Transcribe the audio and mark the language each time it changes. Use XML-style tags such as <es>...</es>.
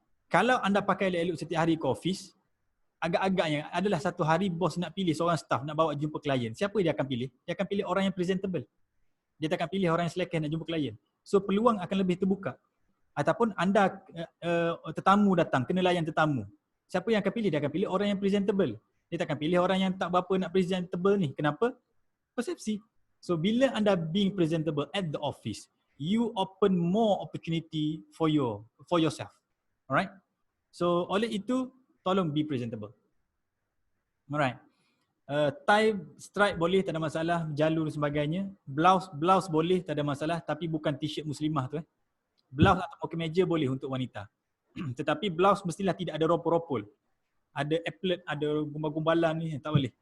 <ms>Kalau anda pakai elok-elok setiap hari ke office, agak-agaknya adalah satu hari bos nak pilih seorang staff nak bawa jumpa klien. Siapa dia akan pilih? Dia akan pilih orang yang presentable. Dia tak akan pilih orang yang selekeh nak jumpa klien. So peluang akan lebih terbuka. Ataupun anda tetamu datang, kena layan tetamu. Siapa yang akan pilih? Dia akan pilih orang yang presentable. Dia tak akan pilih orang yang tak berapa nak presentable ni. Kenapa? Persepsi. So bila anda</ms> <en>being presentable at the office, you open more opportunity for yourself. Alright?</en> <ms>So oleh itu, tolong</ms> <en>be presentable.</en> <ms>Alright. Tie, stripe boleh, tak ada masalah. Jalur dan sebagainya. Blouse boleh, tak ada masalah. Tapi bukan t-shirt muslimah tu. Blouse atau kemeja boleh untuk wanita. Tetapi blouse mestilah tidak ada ropol-ropol. Ada applet, ada gumbal-gumbalan ni, tak boleh.</ms>